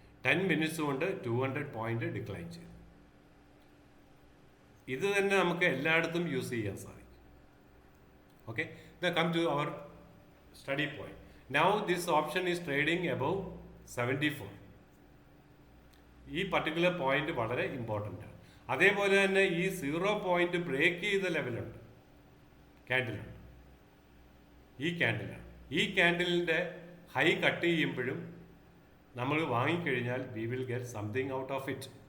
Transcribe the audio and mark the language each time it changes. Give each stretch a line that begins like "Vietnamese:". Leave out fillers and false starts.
Malayalam: 10 minutes കൊണ്ട് 200 point decline ചെയ്തു. ഇത് തന്നെ നമുക്ക് എല്ലായിടത്തും യൂസ് ചെയ്യാൻ സാധിക്കും.
English: Okay, now come to our study point. Now this option is trading above 74.
Malayalam: ഈ പർട്ടിക്കുലർ പോയിന്റ് വളരെ ഇമ്പോർട്ടൻ്റ് ആണ്. അതേപോലെ തന്നെ ഈ 0 പോയിന്റ് ബ്രേക്ക് ചെയ്ത ലെവലുണ്ട്, ക്യാൻഡിലുണ്ട്. ഈ ക്യാൻഡിലാണ്. ഈ ക്യാൻഡിലിൻ്റെ ഹൈ കട്ട് ചെയ്യുമ്പോഴും നമ്മൾ വാങ്ങിക്കഴിഞ്ഞാൽ
English: We will get something out of it.